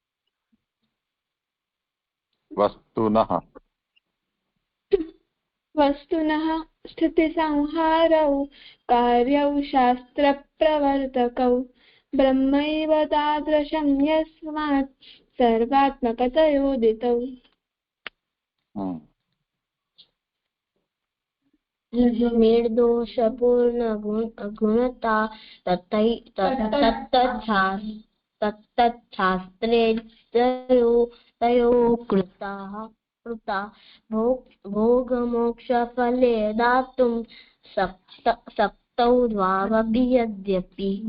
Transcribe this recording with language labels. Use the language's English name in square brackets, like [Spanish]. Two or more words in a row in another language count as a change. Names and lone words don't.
[Sanskrit] વસ્તુનઃ સ્થિતિ સંહારૌ કાર્યૌ શાસ્ત્ર પ્રવર્તકૌ બ્રહ્મૈવ તાદૃશં યસ્માत् સર્વાત્મકતયોદિતૌ. निर्दोषपूर्ण गुणता तत्तच्छास्त्रे तयो कृता भोगमोक्षफले दातुं सक्तौ द्वावपि यद्यपि.